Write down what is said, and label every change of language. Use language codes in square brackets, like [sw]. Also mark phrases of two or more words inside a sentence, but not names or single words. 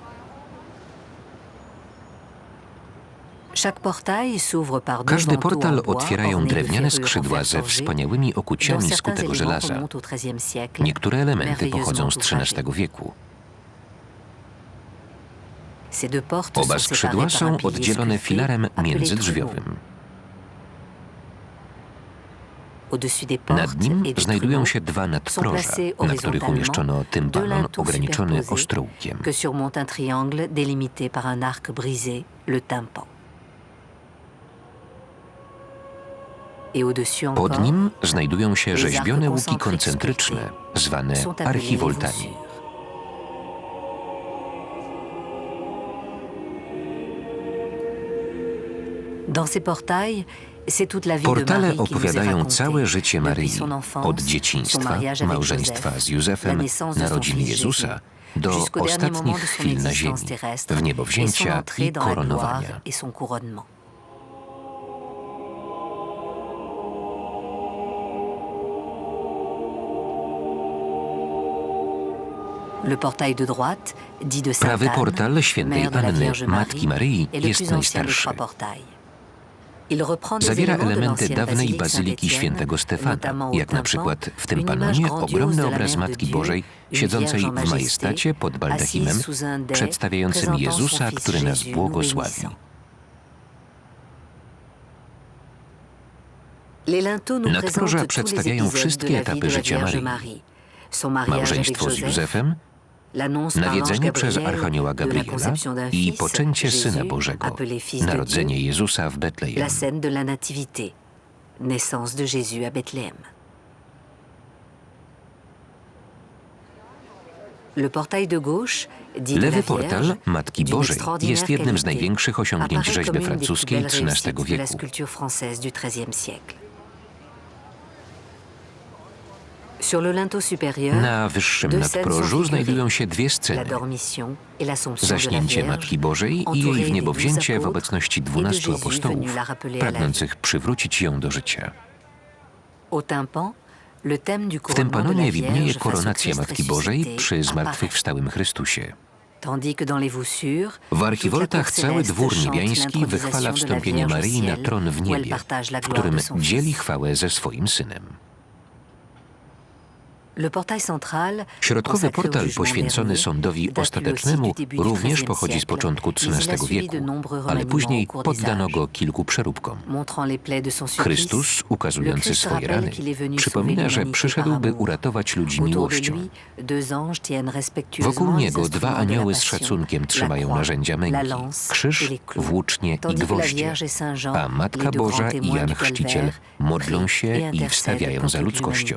[fr] Chaque portail s'ouvre par deux [pl] Każdy [fr] manteaux [pl] portal [fr] en bois [pl] otwierają [fr] ornés de [pl] drewniane [fr] ferrures en [pl] skrzydła [fr] fer [pl] ze [fr] forgé, [pl] wspaniałymi [fr] dont [pl] okuciami z [fr] certains [pl] kutego [fr] éléments [pl] żelaza. [fr] remontent au XIIIe siècle, [pl] Niektóre elementy pochodzą z [fr] merveilleusement [pl] XIII wieku. [fr] Ces deux portes [pl] Oba [fr] sont [pl] skrzydła [fr] séparées par un [pl] są [fr] pilier [pl] oddzielone [fr] sculpté [pl] filarem [fr] appelé [pl] międzydrzwiowym. [fr] Au-dessus des portes [pl] Nad nim [fr] et des [pl] znajdują [fr] trumeaux [pl] się dwa [fr] sont [pl] nadproża, [fr] placés [pl] na których umieszczono [fr] deux [pl] tympanon [fr] linteaux [pl] ograniczony [fr] superposés [pl] ostrołkiem. [fr] que surmonte un triangle délimité par un arc brisé, le tympan. Et au-dessus encore, [pl] Pod nim znajdują się [fr] les [pl] rzeźbione [fr] arcs [pl] łuki [fr] concentriques [pl] koncentryczne, [fr] sculptés [pl] zwane [fr] sont appelés les [pl] archivoltami. [fr] voussures. Dans ces portails, c'est toute la vie de [pl] Portale [fr] Marie qui nous est [pl] opowiadają [fr] racontée, [pl] całe życie [fr] depuis [pl] Maryi, [fr] son enfance, [pl] od [fr] son [pl] dzieciństwa, [fr] mariage avec [pl] małżeństwa [fr] Joseph, [pl] z Józefem, [fr] la naissance de son [pl] narodzin [fr] fils [pl] Jezusa, [fr] Jésus, [pl] do [fr] jusqu'au dernier moment [pl] ostatnich [fr] de son [pl] chwil na ziemi, [fr] existence terrestre [pl] w [fr] et son [pl] niebowzięcia [fr] entrée [pl] i [fr] dans la gloire [pl] koronowania. [fr] et son couronnement. Le portail de droite, dit de Sainte [pl] Prawy [fr] Anne, [pl] portal świętej [fr] mère de la [pl] Anny, [fr] Vierge [pl] Matki [fr] Marie, [pl] Maryi, [fr] est le [pl] jest [fr] plus ancien des [pl] najstarszy. [fr] trois portails. Il reprend des [pl] Zawiera [fr] éléments de [pl] elementy [fr] l'ancienne [pl] dawnej [fr] basilique [pl] bazyliki [fr] Saint-Étienne, [pl] świętego Stefana, [fr] notamment au [pl] jak na [fr] tympan, [pl] przykład w tym [fr] une image [pl] panonie [fr] grandiose [pl] ogromny [fr] de la [pl] obraz [fr] Mère de [pl] Matki [fr] Dieu, [pl] Bożej [fr] une [pl] siedzącej [fr] vierge en [pl] w majestacie pod baldachimem, [fr] assise sous un dais, [pl] przedstawiającym [fr] présentant [pl] Jezusa, [fr] son fils [pl] który nas [fr] Jésus, [pl] błogosławi. [fr] nous Les linteaux nous [pl] Nadproża [fr] présentent tous les [pl] przedstawiają [fr] épisodes de [pl] wszystkie [fr] la vie [pl] etapy [fr] de la [pl] życia [fr] Vierge [pl] Maryi. [fr] Marie. Son mariage avec [pl] Małżeństwo z [fr] Joseph, [pl] Józefem, [fr] l'annonce par l'ange [pl] nawiedzenie przez [fr] Gabriel [pl] Archanioła [fr] de la [pl] Gabriela [fr] conception d'un [pl] i [fr] fils, [pl] poczęcie Syna [fr] Jésus, [pl] Bożego, [fr] appelé Fils de [pl] narodzenie [fr] Dieu, [pl] Jezusa w Betlejem. [fr] la scène de la Nativité, naissance de Jésus à Bethléem. Le portail de gauche, dit de la [pl] Lewy [fr] Vierge, [pl] portal Matki [fr] d'une [pl] Bożej [fr] extraordinaire [pl] jest jednym z [fr] qualité, [pl] największych osiągnięć [fr] apparaît [pl] rzeźby [fr] comme une des plus [pl] francuskiej [fr] belles [pl] XIII [fr] réussites de la [pl] wieku. [fr] sculpture française du XIIIe siècle. Sur le linteau supérieur, [pl] Na wyższym [fr] deux scènes [pl] nadprożu [fr] sont [pl] znajdują [fr] figurées. [pl] się dwie [fr] La [pl] sceny. [fr] dormition et l'Assomption de la [pl] Zaśnięcie [fr] Vierge, [pl] Matki Bożej i [fr] entourée [pl] jej [fr] des [pl] wniebowzięcie [fr] 12 [pl] w obecności [fr] apôtres [pl] 12 [fr] et de Jésus [pl] apostołów, [fr] venu la rappeler à la vie. [pl] pragnących przywrócić ją do życia. [fr] Au tympan, le thème du [pl] W [fr] couronnement de la [pl] tympanonie widnieje [fr] Vierge face au [pl] koronacja [fr] Christ [pl] Matki Bożej [fr] ressuscité [pl] przy [fr] apparaît. [pl] zmartwychwstałym Chrystusie. [fr] Tandis que dans les voussures, [pl] W archivoltach [fr] toute la cour [pl] cały [fr] céleste [pl] dwór [fr] chante [pl] niebiański wychwala [fr] l'intronisation de la [pl] wstąpienie [fr] Vierge au [pl] Maryi na [fr] ciel, [pl] tron w [fr] où elle [pl] niebie, [fr] partage la [pl] w [fr] gloire [pl] którym [fr] de son [pl] dzieli [fr] Fils. [pl] chwałę ze swoim Synem. [fr] Le portail central, [pl] Środkowy [fr] consacré au [pl] portal [fr] jugement [pl] poświęcony [fr] dernier, [pl] sądowi [fr] date lui aussi [pl] ostatecznemu [fr] du début du [pl] również [fr] XIIIe [pl] pochodzi z [fr] siècle, [pl] początku [fr] mais il a [pl] XIII [fr] suivi de [pl] wieku, [fr] nombreux [pl] ale [fr] remaniements [pl] później [fr] au cours des [pl] poddano [fr] âges. [pl] go kilku przeróbkom. [fr] Montrant les plaies de son supplice, [pl] Chrystus, [fr] le [pl] ukazujący [fr] Christ [pl] swoje [fr] rappelle [pl] rany, [fr] qu'il est venu [pl] przypomina, [fr] sauver [pl] że [fr] l'humanité [pl] przyszedł, [fr] par [pl] by [fr] amour. [pl] uratować ludzi [fr] Autour de [pl] miłością. [fr] lui, deux anges tiennent respectueusement [pl] Wokół [fr] les [pl] niego dwa [fr] instruments de la [pl] anioły z [fr] passion, [pl] szacunkiem [fr] la [pl] trzymają [fr] croix, [pl] narzędzia [fr] la [pl] męki, [fr] lance et [pl] krzyż, [fr] les clous. [pl] włócznie i [fr] Tandis que la [pl] gwoździe, [fr] Vierge et Saint Jean, [pl] a Matka [fr] les deux [pl] Boża [fr] grands [pl] i [fr] témoins [pl] Jan [fr] du [pl] Chrzciciel [fr] Calvaire, [pl] modlą [fr] prient [pl] się [fr] et [pl] i [fr] intercèdent [pl] wstawiają [fr] pour [pl] za [fr] toute [pl] ludzkością.